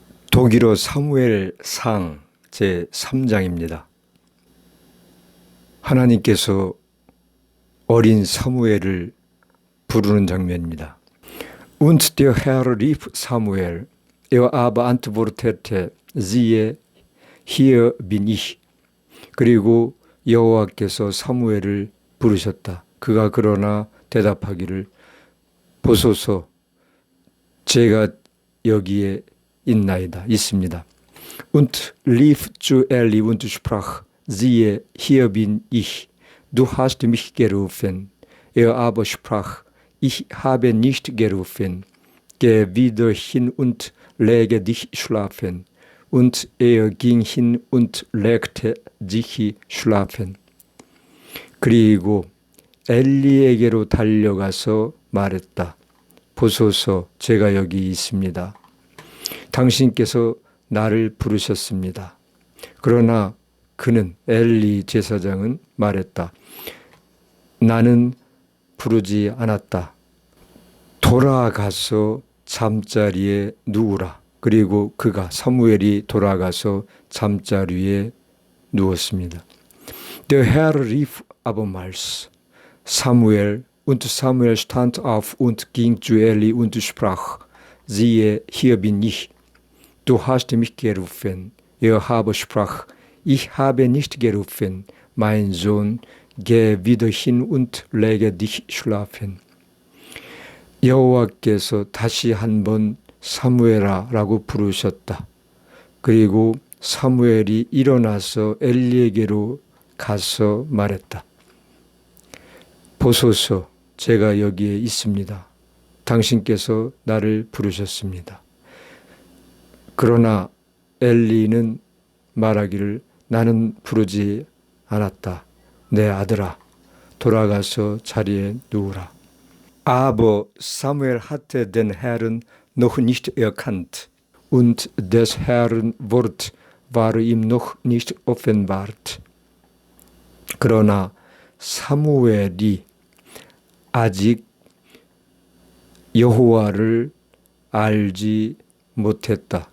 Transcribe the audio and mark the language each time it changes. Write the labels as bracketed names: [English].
[Korean] 독일어 사무엘상 제3장입니다. 하나님께서 어린 사무엘을 부르는 장면입니다. [German] Und der Herr rief Samuel, er aber antwortete, siehe, hier bin ich. [Korean] 그리고 여호와께서 사무엘을 부르셨다. 그가 그러나 대답하기를, 보소서, 제가 여기에 있습니다. [German] Und lief zu Eli und sprach, siehe, hier bin ich, du hast mich gerufen. Er aber sprach, ich habe nicht gerufen, geh wieder hin und lege dich schlafen. Und er ging hin und legte sich schlafen. [Korean] 그리고 엘리에게로 달려가서 말했다. 보소서, 제가 여기 있습니다. 당신께서 나를 부르셨습니다. 그러나 그는, 엘리 제사장은 말했다. 나는 부르지 않았다. 돌아가서 잠자리에 누우라. 그리고 그가, 사무엘이 돌아가서 잠자리에 누웠습니다. [German] Der Herr rief abermals Samuel, und Samuel stand auf und ging zu Eli und sprach, siehe, hier bin ich. Du hast mich gerufen. Er aber sprach, ich habe nicht gerufen, mein Sohn, geh wieder hin und lege dich schlafen. [Korean] 여호와께서 다시 한번 사무엘아 라고 부르셨다. 그리고 사무엘이 일어나서 엘리에게로 가서 말했다. 보소서, 제가 여기에 있습니다. 당신께서 나를 부르셨습니다. 그러나 엘리는 말하기를, 나는 부르지 않았다. 내 아들아, 돌아가서 자리에 누우라. [German] Aber Samuel hatte den Herrn noch nicht erkannt, und des Herrn Wort war ihm noch nicht offenbart. [Korean] 그러나 사무엘이 아직 여호와를 알지 못했다.